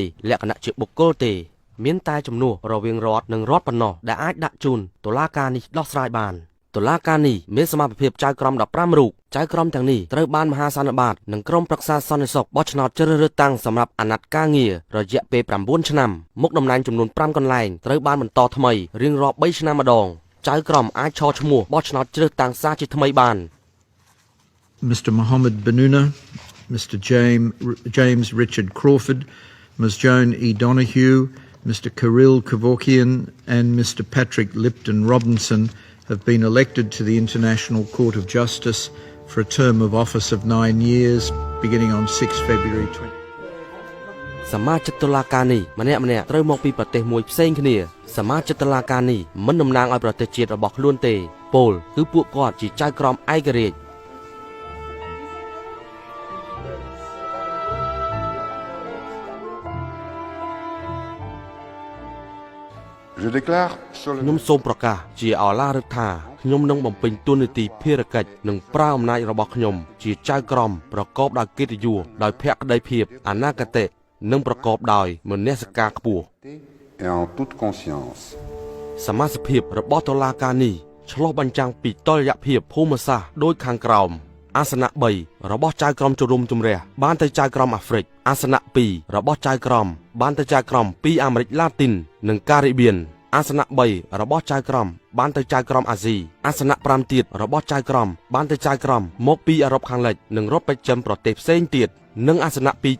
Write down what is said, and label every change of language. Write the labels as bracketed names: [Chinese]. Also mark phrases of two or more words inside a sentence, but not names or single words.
[Khmer] លក្ខណៈជាបុគ្គលទេមានតែជំនួសរវាងរដ្ឋនិងរដ្ឋប៉ុណ្ណោះដែលអាចដាក់ជូនតុលាការនេះដោះស្រាយបានតុលាការនេះមានសមត្ថភាពចៅក្រម15រូបចៅក្រមទាំងនេះត្រូវបានមហាសន្និបាតនិងក្រុមប្រឹក្សាសន្តិសុខបោះឆ្នោតជ្រើសរើសតាំងសម្រាប់អាណត្តិការងាររយៈពេល9ឆ្នាំមុខតំណែងចំនួន5កន្លែងត្រូវបានបន្តថ្មីរៀងរាល់3ឆ្នាំម្ដងចៅក្រមអាចឈរឈ្មោះបោះឆ្នោតជ្រើសតាំងសាជាថ្មីបាន [English] Mr. Mohammed Benuna, Mr. James Richard Crawford, Ms. Joan E. Donoghue, Mr. Kirill Kevorkian and Mr. Patrick Lipton Robinson have been elected to the International Court of Justice for a term of office of 9 years beginning on 6 February 20. [Khmer] សមាជិកតុលាការនេះម្នាក់ៗត្រូវមកពីប្រទេសមួយផ្សេងគ្នាសមាជិកតុលាការនេះមិនតំណាងឲ្យប្រទេសជាតិរបស់ខ្លួនទេពោលគឺពួកគាត់ជាចៅក្រមឯករាជ្យ [French] Je déclare [Khmer] ខ្ញុំសូមប្រកាសជាឱឡារិកថាខ្ញុំនឹងបំពេញតួនាទីភារកិច្ចនិងប្រើអំណាចរបស់ខ្ញុំជាចៅក្រមប្រកបដោយកិត្តិយសដោយភក្តីភាពអនាគតនិងប្រកបដោយមនសិការខ្ពស់ [French] et en toute conscience. [Khmer] សមាជិកភាពរបស់តុលាការនេះឆ្លុះបញ្ចាំងពីតុល្យភាពភូមិសាស្ត្រដូចខាងក្រោមអាសនៈ3របស់ចៅក្រមជរុំជម្រះបានទៅចៅក្រមអាហ្វ្រិកអាសនៈ2របស់ចៅក្រមបានទៅចៅក្រមពីអាមេរិកឡាទីននិងការីបៀនអាសនៈ3របស់ចៅក្រមបានទៅចៅក្រមអាស៊ីអាសនៈ5ទៀតរបស់ចៅក្រមបានទៅចៅក្រមមកពីអឺរ៉ុបខាងលិចនិងរដ្ឋបច្ចិមប្រទេសផ្សេងទៀតនិងអាសនៈ2